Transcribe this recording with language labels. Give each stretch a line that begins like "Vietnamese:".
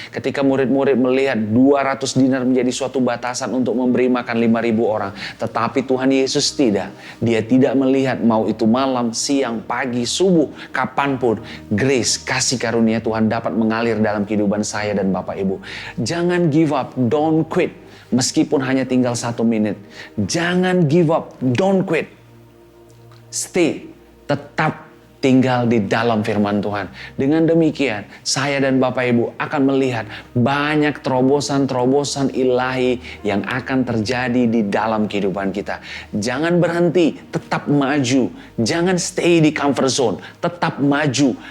Indonesian: Ketika murid-murid melihat 200 dinar menjadi suatu batasan untuk memberi makan 5.000 orang. Tetapi Tuhan Yesus tidak. Dia tidak melihat mau itu malam, siang, pagi, subuh, kapanpun. Grace, kasih karunia Tuhan dapat mengalir dalam kehidupan saya dan Bapak Ibu. Jangan
English: give up, don't quit.
Indonesian: Meskipun hanya tinggal 1 menit. Jangan
English: give up, don't quit.
Indonesian: Stay, tetap tinggal di dalam firman Tuhan. Dengan demikian, saya dan Bapak Ibu akan melihat banyak terobosan-terobosan ilahi yang akan terjadi di dalam kehidupan kita. Jangan berhenti, tetap maju. Jangan stay di comfort zone, tetap maju.